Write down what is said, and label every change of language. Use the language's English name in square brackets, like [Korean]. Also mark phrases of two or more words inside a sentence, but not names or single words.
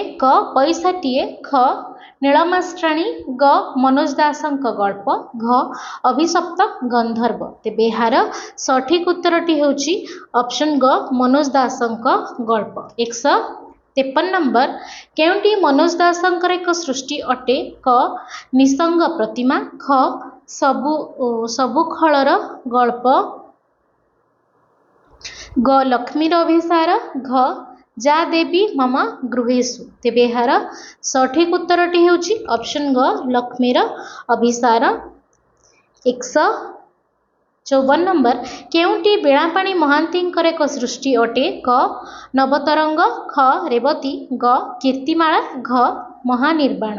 [Odia] କ ପଇସାଟିଏ, ଖ ନୀଳମାଷ୍ଟ୍ରାଣୀ, ଗ ମନୋଜ ଦାସଙ୍କ ଗଳ୍ପ, ଘ ଅଭିଶପ୍ତ ଗନ୍ଧର୍ବ। ତେବେ ଏହାର ସଠିକ ଉତ୍ତରଟି ହେଉଛି ଅପ୍ସନ ଗ ମନୋଜ ଦାସଙ୍କ ଗଳ୍ପ। 153 ନମ୍ବର କେଉଁଟି ମନୋଜ ଦାସଙ୍କର ଏକ ସୃଷ୍ଟି ଅଟେ? କ ନିଃସଙ୍ଗ ପ୍ରତିମା, ଖ ସବୁଖଲର ଗଳ୍ପ, ଗ ଲକ୍ଷ୍ମୀର ଅଭିସାର, ଘ ଯା ଦେବୀ ମମ ଗୃହେଷୁ। ତେବେ ଏହାର ସଠିକ ଉତ୍ତରଟି ହେଉଛି ଅପ୍ସନ ଗ ଲକ୍ଷ୍ମୀର ଅଭିସାର। 154 ନମ୍ବର କେଉଁଟି ବୀଣାପାଣି ମହାନ୍ତିଙ୍କର ଏକ ସୃଷ୍ଟି ଅଟେ? କ ନବତରଙ୍ଗ, ଖ ରେବତୀ, ଗ କୀର୍ତ୍ତିମାଳା, ଘ ମହାନିର୍ବାଣ।